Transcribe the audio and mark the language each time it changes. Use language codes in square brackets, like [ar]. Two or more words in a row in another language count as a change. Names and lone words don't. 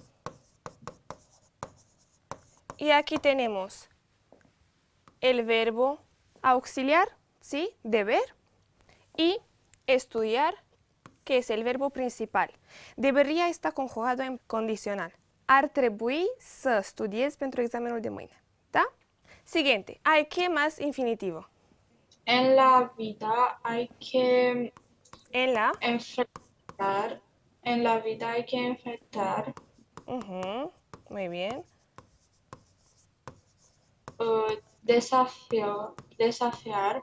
[es] Y aquí tenemos el verbo auxiliar, ¿sí? Deber, y estudiar, que es el verbo principal. Debería estar conjugado en condicional. [ro] Ar trebui să studiez pentru examenul de mâine. Da? [es] Siguiente. Hay que más infinitivo. En la vida hay que En la. enfrentar. En la vida hay que enfrentar Muy bien. Desafiar.